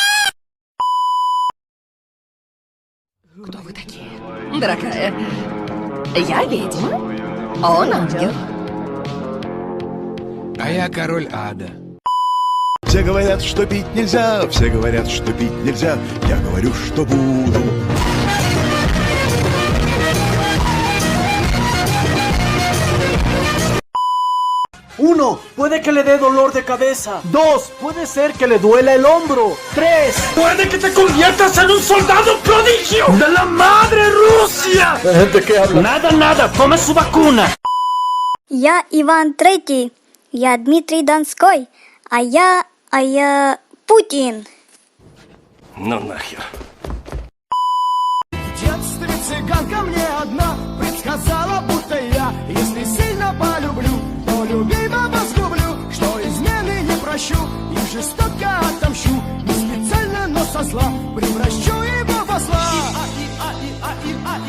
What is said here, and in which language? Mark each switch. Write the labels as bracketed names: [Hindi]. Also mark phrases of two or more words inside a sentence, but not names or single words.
[Russian] Кто вы такие? Дорогая, я ведьма, он ангел. А я король ада. Все говорят, что пить нельзя, все говорят, что пить нельзя. Я говорю, что буду. [Spanish] Uno, puede que le dé dolor de cabeza. 2, puede ser que le duela el hombro. 3, ¡Puede que te conviertas en un soldado prodigio! ¡De la madre Rusia! ¿de qué habla? Nada, tome su vacuna. [Russian] Я Иван Третий, я Дмитрий Донской, а я Путин. Ну нахер. В детстве цыганка мне одна предсказала, будто я, если сильно полюблю, то любимого сгублю, что измены не прощу и жестоко отомщу, не специально, но со зла превращу его в осла.